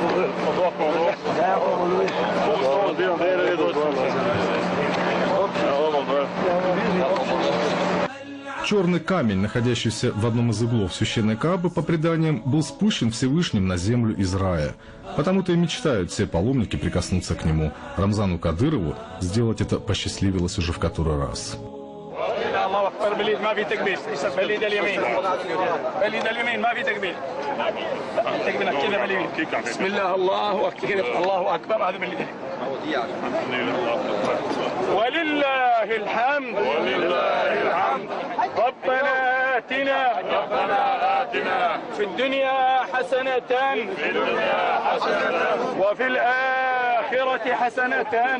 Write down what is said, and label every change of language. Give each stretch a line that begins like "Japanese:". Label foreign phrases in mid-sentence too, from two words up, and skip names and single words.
Russian: Черный камень, находящийся в одном из углов священной Каабы, по преданиям, был спущен Всевышним на землю из рая. Потому-то и мечтают все паломники прикоснуться к нему. Рамзану Кадырову сделать это посчастливилось уже в который раз.
Arabic: الله اكبر باليد ما في تكبير باليد اليمين باليد اليمين ما في تكبير تكبير كذا باليمين بسم الله الله اكبر الله اكبر هذا باليد ولله الحمد ربنا آتنا في الدنيا حسنة وفي الآخرة حسنة